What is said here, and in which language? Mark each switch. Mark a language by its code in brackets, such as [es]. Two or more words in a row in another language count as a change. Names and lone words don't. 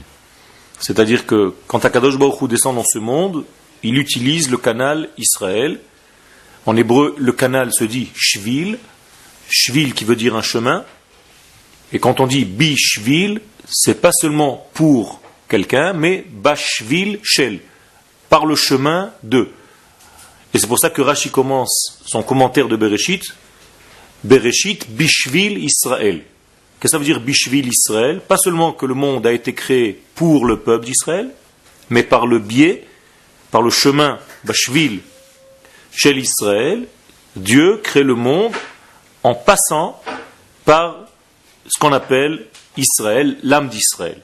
[fr] C'est-à-dire que quand Akadosh Baruch Hu descend dans ce monde, il utilise le canal Israël. En hébreu, le canal se dit shvil, shvil qui veut dire un chemin. Et quand on dit bishvil, c'est pas seulement pour quelqu'un, mais [he] בשביל של, [fr] par le chemin de. Et c'est pour ça que Rashi commence son commentaire de Bereshit, [he] בראשית בשביל ישראל. [fr] Qu'est-ce que ça veut dire [he] בשביל ישראל? [fr] Pas seulement que le monde a été créé pour le peuple d'Israël, mais par le biais, par le chemin bashvil chez l'Israël, Dieu crée le monde en passant par ce qu'on appelle Israël, l'âme d'Israël.